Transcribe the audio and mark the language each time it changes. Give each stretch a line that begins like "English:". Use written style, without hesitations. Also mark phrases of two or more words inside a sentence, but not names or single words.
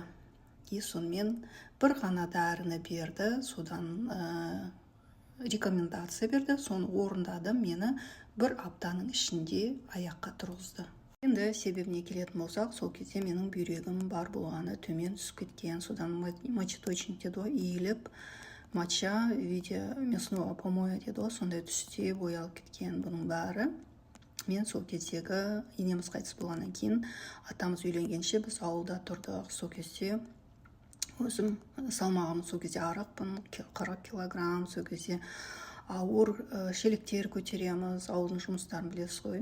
Kazakh: Сонымен бір ғана дәріні берді, содан рекомендация берді, соны орындадым, мені 1 аптаның ішінде аяққа тұрғызды. Енді себебіне келетін болсақ, сол кезде менің бүйрегім бар болғаны төмен түсіп кеткен, содан мочеточник деді ғой, иіліп,
Russian: моча в виде мясного помоя
Kazakh: деді ғой, сондай түсте боялып кеткен бұның бәрі. Мен сол кездегі енеміз қайтыс болғаннан кейін атамыз үйленгенше біз ауылда тұрдық. Сол кезде өзім салмағым сол кезде арықпын, 40 килограмм, сол кезде ауыр шелектер көтереміз, ауылдың жұмыстарын білесіз ғой.